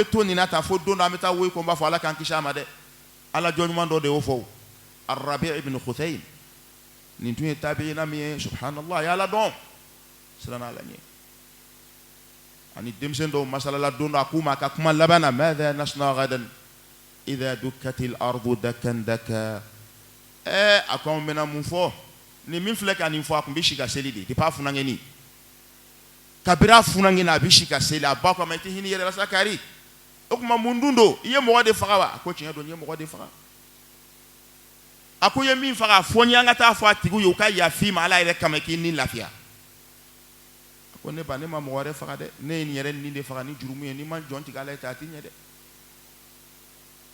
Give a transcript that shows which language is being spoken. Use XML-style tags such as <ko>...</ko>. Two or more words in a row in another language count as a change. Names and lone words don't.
<bm>bɛ to nin na tan fo don dɔ an bɛ taa woyi ko n b'a fɔ ala k'an kisi a ma dɛ ala jɔn ɲuman dɔ de y'o fɔ Arabi ibn Khuthaym nin tun ye tabiina min ye subhanallah a ye ala dɔn siran ala ɲɛ ani denmisɛn dɔw masalala don dɔ a k'u ma a ka kuma laban na</bm> <ar>ماذا نصنع غدا إذا دكت الأرض دكا دكا</ar> <bm>a ko anw bɛna mun fɔ ni min filɛ ka nin fɔ a tun bɛ si ka seli de depuis a funankɛni kabiri a funankɛni a bɛ si ka seli a ba ko a ma i tɛ hinɛ i yɛrɛ la sa kari o tuma mun dun don i ye mɔgɔ de faga wa a ko tiɲɛ don n ye mɔgɔ de faga a ko i ye min faga fɔ n ye an ka taa fɔ a tigiw ye u ka yafa i ma ala yɛrɛ kama k'i ni lafiya a ko ne ba ne ma mɔgɔ wɛrɛ faga dɛ ne ye nin yɛrɛ nin de faga ni jurumu ye n'i ma jɔn tigɛ ala ye ta a tɛ ɲɛ dɛ</bm>